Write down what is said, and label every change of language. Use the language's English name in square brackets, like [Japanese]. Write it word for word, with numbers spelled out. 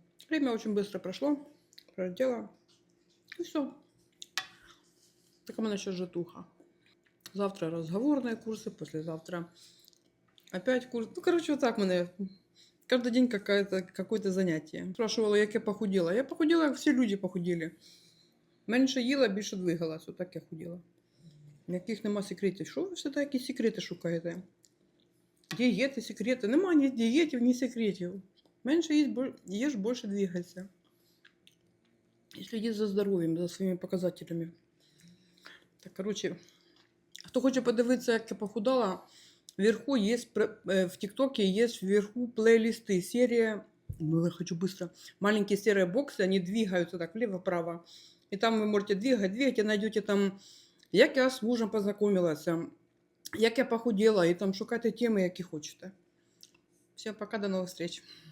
[Russian] Время очень быстро прошло, пролетело, и все. Так у меня еще житуха. Завтра разговорные курсы, послезавтра опять курс. Ну, короче, вот так у меня каждый день какая-то, какое-то занятие. Спрашивала, как я похудела. Я похудела, как все люди похудели. [Ukrainian] Менше їла, більше двигалась. Отак я худіла. Яких нема секретів. Що ви все такі секрети шукаєте? Дієти, секрети. Нема ні дієтів, ні секретів. Менше їсть, бо- їж, більше двигайся. І сліді за здоров'ям, за своїми показателями. Так, коротше, хто хоче подивитися, як я похудала, вверху є пр- е, в Тіктокі є вверху плейлисти, серія. [Russian] Ну, я хочу быстро. Маленькие серые боксы, они двигаются так влево-вправо. И там вы можете двигать, двигать, и найдете там, [Ukrainian] як я з мужем познайомилася, як я похудела, і там шукайте теми, які хочете. Всім пока, до нових зустріч.